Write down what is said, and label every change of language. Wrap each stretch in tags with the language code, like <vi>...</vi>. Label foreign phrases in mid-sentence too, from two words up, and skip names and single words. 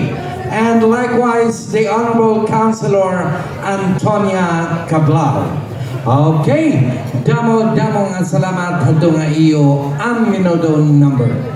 <en>And likewise, the Honorable Councilor Antonia Cabral.</en> <war>Okay, damo nga salamat hadto nga iyo ang minuto number.</war>